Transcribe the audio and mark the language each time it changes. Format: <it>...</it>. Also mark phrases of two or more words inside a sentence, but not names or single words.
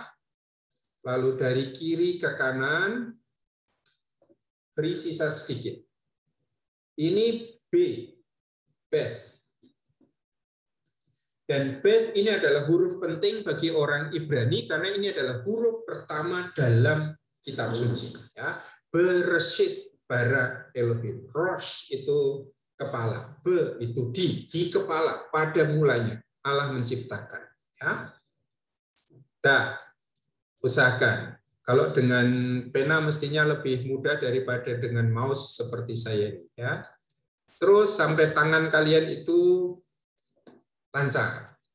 <id>Lalu dari kiri ke kanan, beri sisa sedikit. Ini B. Beth. Dan Beth ini adalah huruf penting bagi orang Ibrani karena ini adalah huruf pertama dalam kitab suci. Ya.</id> <he>בראשית. ברא אלהים.</he> <id>Rosh itu kepala. Be itu di kepala. Pada mulanya Allah menciptakan. Ya. Dah, usahakan. Kalau dengan pena mestinya lebih mudah daripada dengan mouse seperti saya ini. Ya. Terus sampai tangan kalian itu lancar.</id>